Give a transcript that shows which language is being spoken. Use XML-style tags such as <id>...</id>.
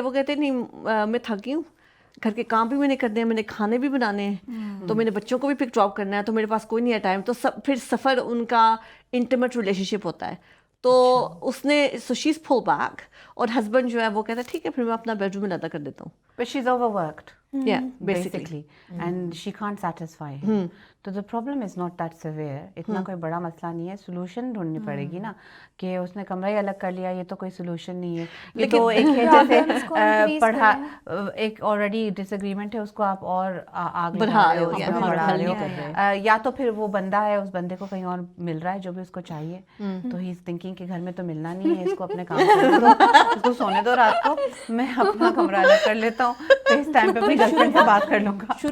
<ur>وہ کہتے نہیں میں تھکی ہوں، گھر کے کام بھی میں نے کرنے ہیں، میں نے کھانے بھی بنانے ہیں، تو میں نے بچوں کو بھی پک ڈراپ کرنا ہے، تو میرے پاس کوئی نہیں ہے ٹائم. تو پھر سفر ان کا انٹیمیٹ ریلیشن شپ ہوتا ہے. تو اس نے</ur> <en>so she is pull back,</en> <ur>اور ہسبینڈ جو ہے وہ کہتا ہے ٹھیک ہے پھر میں اپنا بیڈ روم میں ادا کر دیتا ہوں.</ur> <en>But she's overworked. Yeah, basically. And she can't satisfy him.</en> <ur>تو</ur> <en>the problem is not that severe.</en> <ur>اتنا کوئی بڑا مسئلہ نہیں ہے. سولوشن ڈھونڈنی پڑے گی نا، کہ اس نے کمرہ ہی الگ کر لیا، یہ تو کوئی سولوشن نہیں ہے. یہ تو ایک ہے جیسے پڑھا ایک آلریڈی ڈس ایگریمنٹ ہے، اس کو آپ اور آگ بڑھا رہے ہو. یا تو پھر وہ بندہ ہے، اس بندے کو کہیں اور مل رہا ہے جو بھی اس کو چاہیے، تو</ur> <en>he is thinking</en> <ur>کہ گھر میں تو ملنا نہیں ہے، اس کو اپنے کام کرنے دو، اس کو سونے دو رات کو، میں اپنا کمرہ الگ کر لیتا ہوں، تو اس ٹائم پہ اپنی گرل فرینڈ سے بات کر لوں گا.</ur>